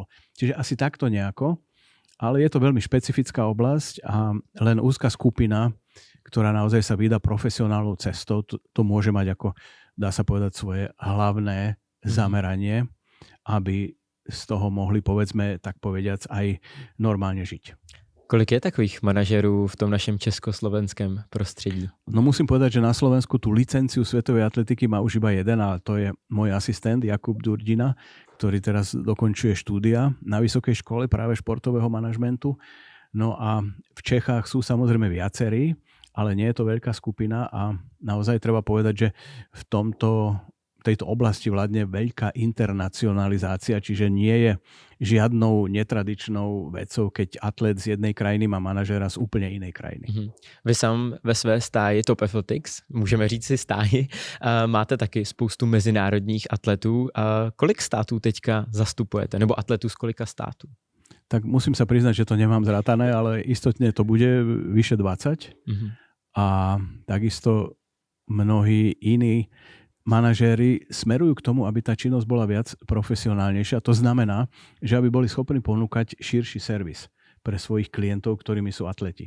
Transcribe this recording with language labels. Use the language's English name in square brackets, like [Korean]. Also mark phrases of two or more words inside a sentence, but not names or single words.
[Slovak] Čiže asi takto nejako, ale je to veľmi špecifická oblasť a len úzka skupina, ktorá naozaj sa vydá profesionálnou cestou, to môže mať ako, dá sa povedať, svoje hlavné zameranie, aby z toho mohli, povedzme, tak povediac, aj normálne žiť. [Czech] Kolik je takových manažerů v tom našem československém prostředí? [Slovak] No musím povedať, že na Slovensku tú licenciu svetovej atletiky má už iba jeden, a to je môj asistent Jakub Durdina, ktorý teraz dokončuje štúdia na vysokej škole práve športového manažmentu. No a v Čechách sú samozrejme viacerí, ale nie je to veľká skupina a naozaj treba povedať, že v tejto oblasti vládne veľká internacionalizácia, čiže nie je žiadnou netradičnou vecou, keď atlet z jednej krajiny má manažera z úplne inej krajiny. [Czech] Vy sám ve své stáji Top Athletics, můžeme říct si stáji, máte taky spoustu mezinárodních atletů. Kolik států teďka zastupujete? Nebo atletů z kolika států? [Slovak] Tak musím sa priznať, že to nemám zrátané, ale istotne to bude vyše 20. A takisto mnohí iní manažéri smerujú k tomu, aby tá činnosť bola viac profesionálnejšia. To znamená, že aby boli schopní ponúkať širší servis pre svojich klientov, ktorými sú atleti.